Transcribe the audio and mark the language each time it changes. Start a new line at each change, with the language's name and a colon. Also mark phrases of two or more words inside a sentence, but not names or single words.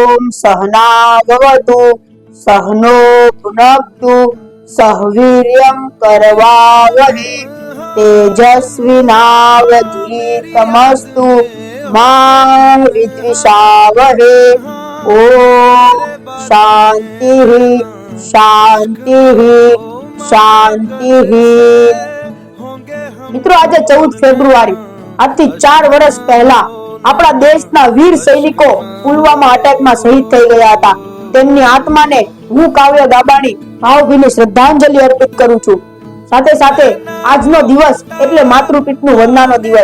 Sanskrit: सहनावतु सहनो भुनक्तु सह वीर्यं करवावहै तेजस्विनावधीतमस्तु मा विद्विषावहै। ओम शांति शांति शांति।
Gujarati: મિત્રો આજે 14 ફેબ્રુઆરી આજથી 4 વર્ષ પહેલા આપણા દેશના વીર સૈનિકો પુલવામા અટેકમાં શહીદ થઈ ગયા હતા। તેમની આત્માને હું કાવ્ય દાબાણી ભાવભીની શ્રદ્ધાંજલિ અર્પિત કરું છું। સાથે સાથે આજનો દિવસ એટલે માતૃપિતૃ વંદનાનો દિવસ।